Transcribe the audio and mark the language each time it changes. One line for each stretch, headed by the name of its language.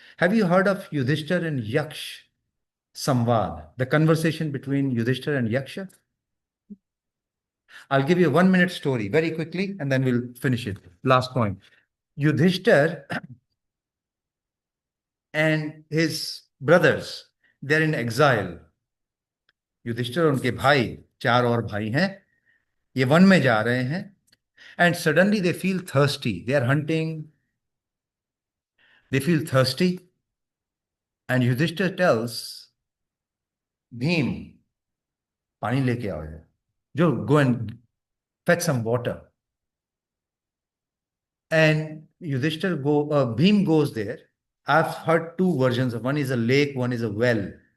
English: Have you heard of Yudhishthir and Yaksh Samvad, the conversation between Yudhishthir and Yaksha? I'll give you a 1 minute story very quickly and then we'll finish it. Last point. Yudhishthir and his brothers, they're in exile.
Hindi: Yudhishthir और उनके भाई, 4 और भाई हैं, ये one में जा रहे हैं,
English: and suddenly they feel thirsty. They are hunting. They feel thirsty. And Yudhishthir tells Bhim,
Hindi: पानी लेके आओ, जो
English: go and fetch some water. And Bhim goes there. I've heard two versions of, one is a lake, one is a well.